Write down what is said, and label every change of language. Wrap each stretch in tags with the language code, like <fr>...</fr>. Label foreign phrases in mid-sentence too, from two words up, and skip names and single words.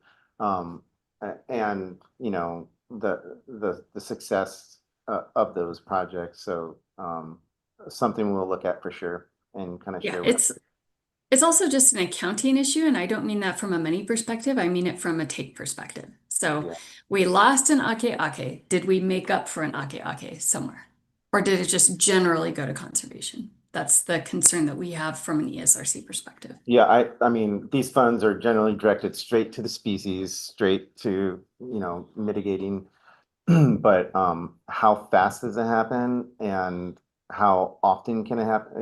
<en>And you know, the success of those projects. So something we'll look at for sure and kind of Yeah, share. it's also just an accounting issue, and I don't mean that from a money perspective. I mean it from a take perspective. So Yeah. we lost an ʻAkēʻakē. Did we make up for an ʻAkēʻakē somewhere? Or did it just generally go to conservation? That's the concern that we have from an ESRC perspective. Yeah, I mean, these funds are generally directed straight to the species, straight to, you know, mitigating. But how fast does it happen and how often can it happen?</en>